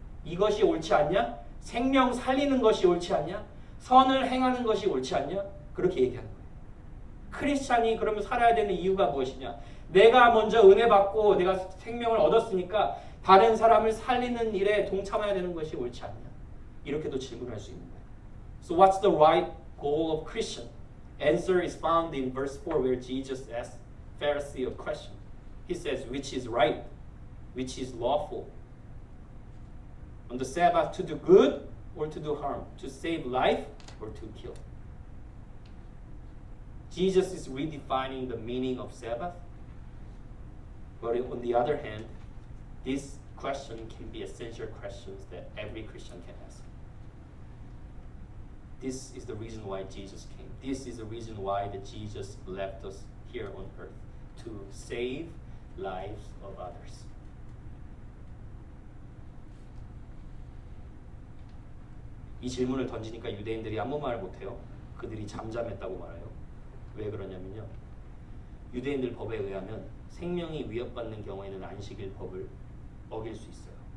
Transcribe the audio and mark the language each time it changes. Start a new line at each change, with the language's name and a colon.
Korean: 이것이 옳지 않냐? 생명 살리는 것이 옳지 않냐? 선을 행하는 것이 옳지 않냐? 그렇게 얘기하는 거예요. 크리스찬이 그러면 살아야 되는 이유가 무엇이냐? 내가 먼저 은혜 받고 내가 생명을 얻었으니까 다른 사람을 살리는 일에 동참해야 되는 것이 옳지 않냐? 이렇게도 질문할 수 있는 거예요.
English: So what's the right goal of Christian? Answer is found in verse 4 where Jesus asked Pharisee a question. He says, which is right? Which is lawful? On the Sabbath to do good or to do harm? To save life or to kill? Jesus is redefining the meaning of Sabbath. But on the other hand, this question can be essential questions that every Christian can ask. This is the reason why Jesus came. This is the reason why that Jesus left us here on earth, to save lives of others.
Korean: 이 질문을 던지니까 유대인들이 아무 말을 못해요. 그들이 잠잠했다고 말해요. 왜 그러냐면요. 유대인들 법에 의하면 생명이 위협받는 경우에는 안식일 법을 어길 수 있어요.